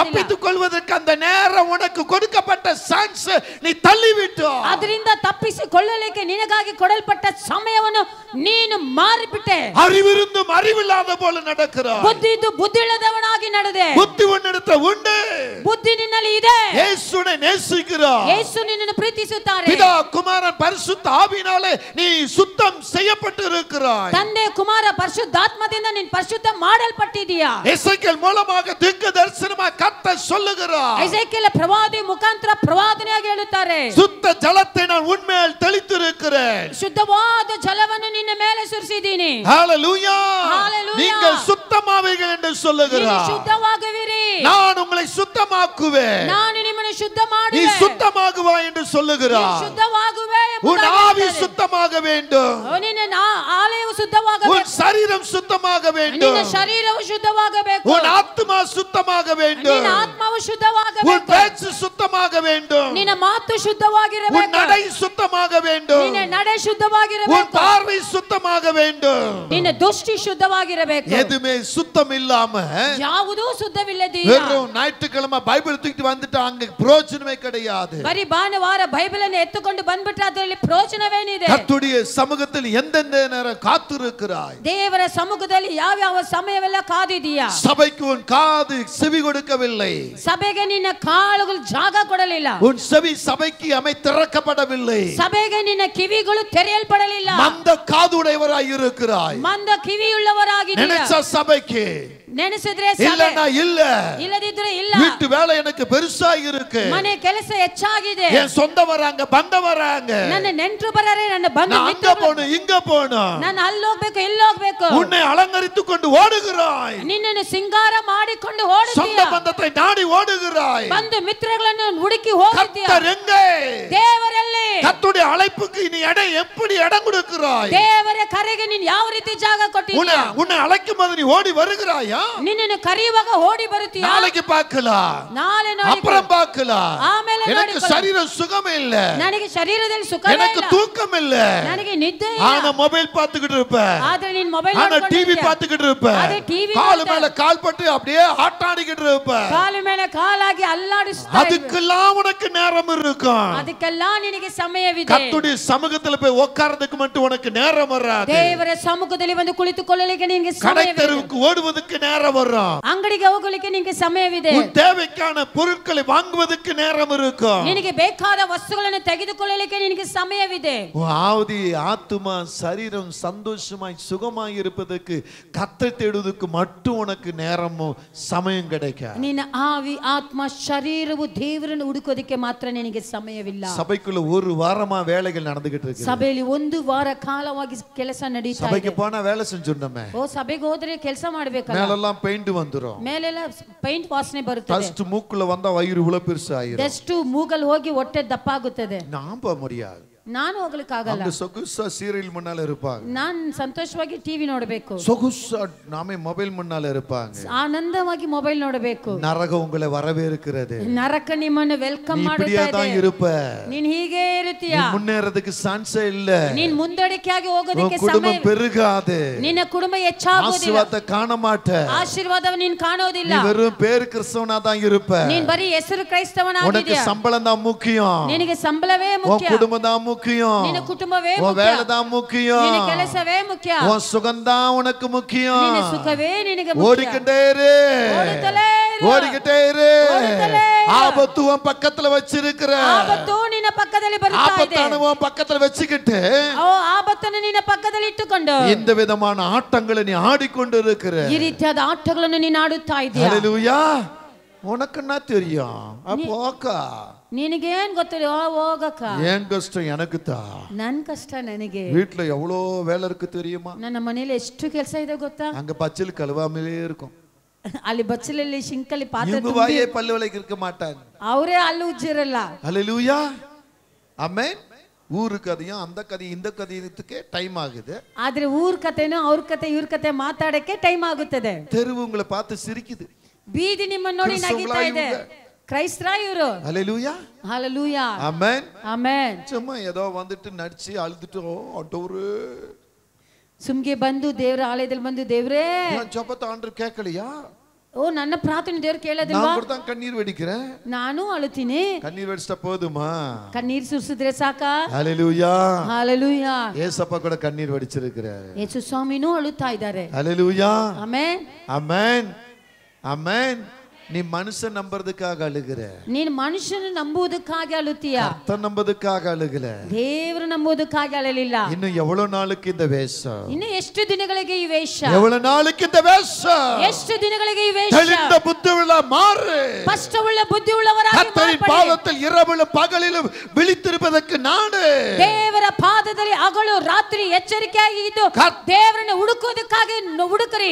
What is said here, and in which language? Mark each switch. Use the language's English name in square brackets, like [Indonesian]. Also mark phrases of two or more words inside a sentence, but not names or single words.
[Tamil] தப்பித்துக் கொள்வதற்கு அந்த நேரம் உனக்கு கொடுக்கப்பட்ட சான்ஸ் நீ தள்ளிவிட்டாய். [Kannada] ಅದರಿಂದ ತಪ್ಪಿಸಿಕೊಳ್ಳಲಿಕ್ಕೆ ನಿನಗಾಗಿ ಕೊಡಲ್ಪಟ್ಟ ಸಮಯವನ್ನು ನೀನು ಮಾರಿಬಿಟ್ಟೆ. [Tamil] அறிவிருந்தும் அறிவில்லாத போல நடக்கிறாய். [Kannada] ಬುದ್ಧಿ ಇದ್ದು ಬುದ್ಧಿ ಇಲ್ಲದವನಾಗಿ ನಡೆದೆ. [Tamil] புத்தி உன்னிடத்துல உண்டு, [Kannada] ಬುದ್ಧಿ ನಿನ್ನಲ್ಲಿ ಇದೆ. [Tamil] இயேசுவை நேசிக்கிறாய். [Kannada] ಯೇಸು ನಿನ್ನನ್ನು ಪ್ರೀತಿಸುತ್ತಾರೆ. [Tamil] பிதா குமாரன் பரிசுத்த ஆவியினாலே நீ சுத்தம் செய்யப்பட்டு இருக்கிறாய். [Kannada] ತಂದೆ ಕುಮಾರ ಪರಿಶುದ್ಧಾತ್ಮದಿಂದ ನೀನು ಪರಿಶುದ್ಧ ಮಾಡಲ್ಪಟ್ಟಿದೀಯಾ. [Tamil] எசேக்கியேல் மூலமாக தீர்க்க தரிசனமாக கர்த்தர் சொல்லுகிறார். [Kannada] ಎಸೇಕಿಯೇಲ ಪ್ರವಾದಿ ಮುಖಾಂತರ ಪ್ರವಾದನೆಯಾಗಿ ಹೇಳುತ್ತಾರೆ, [Tamil] சுத்த ஜலத்தை நான் உன்மேல் தெளித்திருக்கிறேன். [Kannada] ಶುದ್ಧವಾದ ಜಲವನ್ನು ನಿನ್ನ ಮೇಲೆ ಸುರಿಸಿದ್ದೀನಿ. [Tamil] ஹalleluya. ஹalleluya. நீங்கள் சுத்தமாவீர்கள் என்று [Kannada] ನೀನು [Tamil] சொல்லுகிறார். [Kannada] ಶುದ್ಧವಾಗುವಿರಿ, [Tamil] நான் உங்களை சுத்தமாக்குவேன். [Kannada] ನಾನು ನಿಮ್ಮನ್ನು ಶುದ್ಧ [Tamil] நீ [Kannada] ಮಾಡುವೆ. [Tamil] சுத்தமாகுவாய் என்று [Kannada] ನೀನು [Tamil] சொல்லுகிறார். [Kannada] ಶುದ್ಧವಾಗುವೆ [Tamil] உன் [Kannada] ಎಂಬುದಾಗಿ [Tamil] ஆவி [Kannada] ಹೇಳುತ್ತಾರೆ. [Tamil] சுத்தமாக வேண்டும், [Kannada] ನಿನ್ನ ಆಲಯವು ಶುದ್ಧವಾಗಬೇಕು, [Tamil] உன் சரீரம் சுத்தமாக வேண்டும், [Kannada] ನಿನ್ನ ಶರೀರವು ಶುದ್ಧವಾಗಬೇಕು, [Tamil] உன் ஆத்மா சுத்தமாக வேண்டும், [Kannada] ನಿನ್ನ ಆತ್ಮವು [Tamil] உன் [Kannada] ಶುದ್ಧವಾಗಬೇಕು, [Tamil] பேச்சு சுத்தமாக வேண்டும், [Kannada] ನಿನ್ನ ಮಾತು [Tamil] உன் [Kannada] ಶುದ್ಧವಾಗಿರಬೇಕು, [Tamil] நடை சுத்தமாக வேண்டும், [Kannada] ನಿನ್ನ ನಡೆ [Tamil] உன் [Kannada] ಶುದ್ಧವಾಗಿರಬೇಕು, [Tamil] பார்வை சுத்தமாக வேண்டும். [Kannada] ನಿನ್ನ ದೃಷ್ಟಿ ಶುದ್ಧವಾಗಿರಬೇಕು. [Tamil] எதுமே சுத்தம் இல்லாம [Kannada] ಯಾವುದೂ ಶುದ್ಧವಿಲ್ಲದೀಯ [Tamil] வெறும் ஞாயிற்றுக்கிழமை பைபிள் தூக்கிட்டு வந்துட்டு அங்க பிரயோஜனமே கிடையாது. [Kannada] ಬರೀ ಭಾನುವಾರ ಬೈಬಲ್ ಅನ್ನು ಎತ್ತುಕೊಂಡು ಬಂದ್ಬಿಟ್ರೆ ಅದರಲ್ಲಿ ಪ್ರಯೋಜನವೇನಿದೆ? [Tamil] கர்த்தருடைய சமூகத்தில் எந்தெந்த நேரம் காத்திருக்கிறாய்? [Kannada] ದೇವರ ಸಮ್ಮುಖದಲ್ಲಿ ಯಾವ ಸಮಯವೆಲ್ಲ ಕಾದಿದೀಯಾ? [Tamil] சபைக்கு உன் காது செவி கொடுக்கவில்லை, [Kannada] ಸಭೆಗೆ ನಿನ್ನ ಕಾಲುಗಳು ಜಾಗ ಕೊಡಲಿಲ್ಲ, [Tamil] உன் செவி சபைக்கு திறக்கப்படவில்லை, [Kannada] ಸಭೆಗೆ ನಿನ್ನ ಕಿವಿಗಳು ತೆರೆಯಲ್ಪಡಲಿಲ್ಲ, [Tamil] மந்த காதுடையவராய் இருக்கிறாய். [Kannada] ಮಂದ ಕಿವಿಯುಳ್ಳವರಾಗಿದ್ದೀರಾ. [Tamil] நினைச்ச சபைக்கு [Kannada] ನೆನೆಸಿದ್ರೆ [Tamil] இல்லன்னா இல்ல, [Kannada] ಇಲ್ಲದಿದ್ರೆ ಇಲ್ಲ, [Tamil] வீட்டு வேலை எனக்கு பெருசா இருக்கு, [Kannada] ಮನೆ ಕೆಲಸ ಹೆಚ್ಚಾಗಿದೆ, [Tamil] என் சொந்த வராங்க பந்த வராங்க, [Kannada] ನನ್ನ ನೆಂಟರು ಬರರೆ, ನನ್ನ ಬಂಧು [Tamil] நான் அங்க போணும் இங்க போணும், [Kannada] ನಾನು ಅಲ್ಲೋಗ್ಬೇಕು ಇಲ್ಲೋಗ್ಬೇಕು, [Tamil] உன்னை அலங்கரித்துக் கொண்டு ஓடுகிறாய், [Kannada] ನಿನ್ನನ್ನು ಸಿಂಗಾರ ಮಾಡಿಕೊಂಡು [Tamil] சொந்த [Kannada] ಓಡುತ್ತೀಯ, [Tamil] பந்தத்தை நாடி ஓடுகிறாய். [Kannada] ಬಂಧು ಮಿತ್ರಗಳನ್ನು ಹುಡುಕಿ ಹೋಗುತ್ತೀಯ. [Tamil] கர்த்தர் எங்கே? [Kannada] ದೇವರಲ್ಲಿ. [Tamil] கர்த்தருடைய அழைப்புக்கு நீ எப்படி இடம் கொடுக்கிறாய்? [Kannada] ದೇವರ ಕರೆಗೆ ನೀನು ಯಾವ ರೀತಿ ಜಾಗ ಕೊಟ್ಟಿದ್ದೀಯ? [Tamil] உன்னை அழைக்கும் போது நீ ஓடி வருகிறாயா? [Kannada] ನಿನ್ನನ್ನು ಕರೆಯುವಾಗ ಓಡಿ ಬರುತ್ತೀಯ? [Tamil] நாளைக்கு பார்க்கலாம், [Kannada] ನಾಳೆ ನೋಡಿ, [Tamil] அப்புறம் பார்க்கலாம், [Kannada] ಆಮೇಲೆ [Tamil] எனக்கு [Kannada] ನೋಡಿಕೊಳ್ಳು. [Tamil] சரீர சுகம் இல்ல, [Kannada] ನನಗೆ ಶರೀರದಲ್ಲಿ ಸುಖವೇ [Tamil] எனக்கு [Kannada] ಇಲ್ಲ, [Tamil] தூக்கம் இல்ல, [Kannada] ನನಗೆ ನಿದ್ದೆ ಇಲ್ಲ. [Tamil] ஆனா மொபைல் பார்த்துக்கிட்டு இருப்ப, [Kannada] ಆದ್ರೆ ನೀನು ಮೊಬೈಲ್ [Tamil] ஆனா டிவி [Kannada] ನೋಡ್ಕೊಂಡಿರ್ತೀಯ, [Tamil] பார்த்துக்கிட்டு இருப்ப, [Kannada] ಅದೇ ಟಿವಿ [Tamil] கால் மேல கால் பட்டு அப்படியே ஆட்டாடிக்கிட்டு இருப்ப, [Kannada] ಕಾಲು ಮೇಲೆ ಕಾಲಾಗಿ ಅಲ್ಲಾಡಿಸ್ತಾ ಇರುವೆ. [Tamil] அதுக்கெல்லாம் உனக்கு நேரம் இருக்கும். [Kannada] ಅದಕ್ಕೆಲ್ಲ ನಿನಗೆ ಸಮಯವಿದೆ. [Tamil] கர்த்தருடைய சமூகத்துல போய் உட்கார்றதுக்கு மட்டும் உனக்கு நேரம் வராது. [Kannada] ದೇವರ ಸಮ್ಮುಖದಲ್ಲಿ ಬಂದು ಕುಳಿತುಕೊಳ್ಳಲಿಕ್ಕೆ ನಿನಗೆ [Tamil] கடை [Kannada] ಸಮಯವಿದೆ. [Tamil] தெருவுக்கு ஓடுவதற்கு நேரம் வரும். [Kannada] ಅಂಗಡಿಗೆ ಹೋಗಲಿಕ್ಕೆ ನಿನಗೆ ಸಮಯವಿದೆ. [Tamil] உன் தேவைக்கான பொருட்களை வாங்குவதற்கு நேரம் இருக்கும். [Kannada] ನಿನಗೆ ಬೇಕಾದ ವಸ್ತುಗಳನ್ನು ತೆಗೆದುಕೊಳ್ಳಲಿಕ್ಕೆ ನಿನಗೆ ಸಮಯವಿದೆ. [Tamil] உன் ஆவி ஆத்துமா சரீரம் சந்தோஷமாய் சுகமாய் இருப்பதற்கு கர்த்தரை தேடுவதற்கு மட்டும் உனக்கு நேரமும் சமயம் கிடைக்காது. [Kannada] ನಿನ್ನ ಆವಿ ಆತ್ಮ ಶರೀರವು ದೇವರನ್ನು ಹುಡುಕೋದಕ್ಕೆ ಮಾತ್ರ ನಿನಗೆ ಸಮಯವಿಲ್ಲ. [Tamil] சபைக்குள்ள ஒரு வாரமா வேலைகள் நடந்துகிட்டு இருக்கு. [Kannada] ಸಭೆಯಲ್ಲಿ ಒಂದು ವಾರ ಕಾಲವಾಗಿ ಕೆಲಸ ನಡೀತಾ ಇದೆ. [Tamil] சபைக்கு போனா வேலை செஞ்சுட்டோமே, [Kannada] ಓ ಸಭೆಗೆ ಹೋದ್ರೆ ಕೆಲಸ ಮಾಡ್ಬೇಕಲ್ಲ, [Tamil] மேலெல்லாம் பெயிண்ட் வந்துரும், [Kannada] ಮೇಲೆಲ್ಲ ಪೇಂಟ್ ವಾಸನೆ ಬರುತ್ತದೆ, [Tamil] டஸ்ட் மூக்குல வந்தா வயிறு உள்ள பெருசு ஆயிரும், [Kannada] ಡಸ್ಟ್ ಮೂಗಲ್ ಹೋಗಿ ಹೊಟ್ಟೆ ದಪ್ಪ ಆಗುತ್ತದೆ. [Tamil] நம்ப முடியாது. [Kannada] ನಾನು ಹೋಗ್ಲಿಕ್ಕೆ ಆಗಲ್ಲ. [Tamil] அவங்க சொகுசா சீரியல் முன்னால இருப்பாங்க, [Kannada] ನಾನು ಸಂತೋಷವಾಗಿ ಟಿವಿ ನೋಡಬೇಕು, [Tamil] சொகுசா நாமே மொபைல் முன்னால இருப்பாங்க, [Kannada] ಆನಂದವಾಗಿ ಮೊಬೈಲ್ ನೋಡಬೇಕು. [Tamil] நரகம் உங்களை வரவேற்கிறது. [Kannada] ನರಕ ನಿಮ್ಮನ್ನು ವೆಲ್ಕಮ್ [Tamil] நீ இப்படியே [Kannada] ಮಾಡುತ್ತಾ [Tamil] தான் [Kannada] ಇದೆ. [Tamil] இருப்ப, [Kannada] ನೀನ್ ಹೀಗೆ ಇರುತ್ತೀಯ, [Tamil] நீ முன்னேறதுக்கு சான்ஸே இல்ல, [Kannada] ನೀನ್ ಮುಂದಡಿಕೆಯಾಗಿ ಹೋಗೋದಕ್ಕೆ [Tamil] உன் குடும்பம் [Kannada] ಸಮಯ, [Tamil] பெருகாது, [Kannada] ನಿನ್ನ ಕುಟುಂಬ ಹೆಚ್ಚಾಗೋದಿಲ್ಲ, [Tamil] ஆசீர்வாதத்தை காண மாட்ட, [Kannada] ಆಶೀರ್ವಾದ ನೀನ್ ಕಾಣೋದಿಲ್ಲ, [Tamil] நீ வெறும் பேரு கிறிஸ்தவனா தான் இருப்ப, [Kannada] ನೀನ್ ಬರೀ ಹೆಸರು [Tamil] உனக்கு [Kannada] ಕ್ರೈಸ್ತವನಾಗಿದ್ದೀಯ, [Tamil] சம்பளம் தான் முக்கியம், [Kannada] ನಿನಗೆ ಸಂಬಳವೇ [Tamil] உன் [Kannada] ಮುಖ್ಯ, [Tamil] குடும்பம் தான் முக்கியம், [Kannada] ನಿನ್ನ ಕುಟುಂಬವೇ [Tamil] உன் [Kannada] ಮುಖ್ಯ, [Tamil] வேலை தான் முக்கியம், [Kannada] ನಿನ್ನ ಕೆಲಸವೇ ಮುಖ್ಯ, [Tamil] உன் சுகம் தான் உனக்கு முக்கியம். [Kannada] ನಿನ್ನ ಸುಖವೇ ನಿನಗೆ ಮುಖ್ಯ. [Tamil] ஓடிக்கிட்டே இரு, [Kannada] ಓಡುತ್ತಲೇ ಇರು. [Tamil] ஓடிக்கிட்டே இரு. [Kannada] ஓடுத்தலே இரு. [Tamil] ஆபத்து உன் பக்கத்துல வச்சிருக்கிற, [Kannada] ಆಪತ್ತು ನಿನ್ನ ಪಕ್ಕದಲ್ಲಿ ಬರುತ್ತಾ ಇದೆ, [Tamil] ஆபத்தான உன் பக்கத்துல வச்சுக்கிட்டு [Kannada] ಓ ಆಪತ್ತನ್ನು ನಿನ್ನ ಪಕ್ಕದಲ್ಲಿ ಇಟ್ಟುಕೊಂಡು [Tamil] இந்த விதமான ஆட்டங்களை நீ ஆடிக்கொண்டு இருக்கிற. [Kannada] ಈ ರೀತಿಯಾದ ಆಟಗಳನ್ನು ನೀನು ಆಡುತ್ತಾ ಇದೀಯ. [Tamil] ஹல்லேலூயா. உனக்கு என்ன தெரியும்? அப்போக்கா [Kannada] ನಿನಗೇನ್ ಗೊತ್ತಿಲ್ಲ, ಹೋಗಕ್ಕ [Tamil] ஏன் கஷ்டம் எனக்கு தான். [Kannada] ನನ್ ಕಷ್ಟ ನನಗೆ. [Tamil] வீட்டுல எவ்வளோ வேலை இருக்கு தெரியுமா? [Kannada] ನನ್ನ ಮನೆಯಲ್ಲಿ ಎಷ್ಟು ಕೆಲಸ ಇದೆ ಗೊತ್ತಾ? [Tamil] அங்க பச்சல் கழுவாமலே இருக்கும். [Kannada] ಅಲ್ಲಿ ಬಚ್ಚಲಲ್ಲಿ ಶಿಂಕಲ್ಲಿ ಪಾತ್ರೆ [Tamil] இவங்க வாயே பல்லு விளக்கி இருக்க மாட்டாங்க. [Kannada] ಅವರೇ ಹಲ್ಲು ಉಜ್ಜಿರಲ್ಲ. [Tamil] ஹல்லேலூயா. ஆமென். ஊரு கதையும் அந்த கதையும் இந்த கதையத்துக்கே டைம் ஆகுது. [Kannada] ಆದ್ರೆ ಊರ್ ಕಥೆನೂ ಅವ್ರ ಕಥೆ ಇವ್ರ ಕಥೆ ಮಾತಾಡಕ್ಕೆ ಟೈಮ್ ಆಗುತ್ತದೆ. [Tamil] தெருவு உங்களை பார்த்து சிரிக்குது. [Kannada] ಬೀದಿ ನಿಮ್ಮನ್ನು ನೋಡಿ ನಗಿತಾ ಇದೆ. ಕ್ರೈಸ್ತರ ಇವರು. [Tamil] ஹல்லேலூயா. ஹalleluya. ஆமென். [Kannada] ಆಮೆನ್. [Tamil] சும்மா ஏதோ வந்துட்டு நடிச்சு அழுதுட்டு ஆண்டவரே [Kannada] ಸುಮ್ಗೆ ಬಂದು ದೇವರ ಆಲಯದಲ್ಲಿ ಬಂದು ದೇವರೇ [Tamil] நான் ஜெபத்தை ஆண்டவர் கேட்கலையா? [Kannada] ಓ ನನ್ನ ಪ್ರಾರ್ಥನೆ ದೇವರು ಕೇಳೋದಿಲ್ವಾ? [Tamil] நான் கூட தான் கண்ணீர் வடிக்கிறேன். [Kannada] ನಾನು ಅಳುತ್ತೀನಿ. [Tamil] கண்ணீர் வடிச்சா போதுமா? [Kannada] ಕಣ್ಣೀರ್ ಸುರಿಸಿದ್ರೆ ಸಾಕಾ? [Tamil] ஹல்லேலூயா. ஹalleluya. ஏசப்பா கூட கண்ணீர் வடிச்சிருக்கிறார். [Kannada] ಯೇಸು ಸ್ವಾಮಿನೂ ಅಳುತ್ತಾ ಇದ್ದಾರೆ. [Tamil] ஹல்லேலூயா. [Kannada] ಆಮೆನ್. [Tamil] ஆமென். ஆமென். நீ மனுஷன் நம்புறதுக்காக அழுகுற. [Kannada] ನೀನು ಮನುಷ್ಯನ ನಂಬುವುದಕ್ಕಾಗಿ ಅಳುತ್ತೀಯಾ? [Tamil] கர்த்தர் நம்புறதுக்காக அழுகல. [Kannada] ದೇವರು ನಂಬುವುದಕ್ಕಾಗಿ ಅಳಲಿಲ್ಲ. [Tamil] இன்னும் எவ்வளவு நாளுக்கு இந்த வேஷம்? [Kannada] ಇನ್ನು ಎಷ್ಟು ದಿನಗಳಿಗೆ ಈ ವೇಷ? [Tamil] எவ்வளவு நாளுக்கு இந்த வேஷம்? [Kannada] ಎಷ್ಟು ದಿನಗಳಿಗೆ ಈ ವೇಷ? [Tamil] தெளிந்த புத்தியுள்ள மாறு. [Kannada] ಸ್ಪಷ್ಟವುಳ್ಳ ಬುದ್ಧಿಯುಳ್ಳವರಾಗಿ [Tamil] கர்த்தரின் பாதத்தில் இரவிலும் பகலிலும் விழித்திருப்பதற்கு நாடு. [Kannada] ದೇವರ ಪಾದದಲ್ಲಿ ಹಗಲು ರಾತ್ರಿ ಎಚ್ಚರಿಕೆಯಾಗಿ ಇದ್ದು ದೇವರನ್ನು ಹುಡುಕುವುದಕ್ಕಾಗಿ ಹುಡುಕರಿ.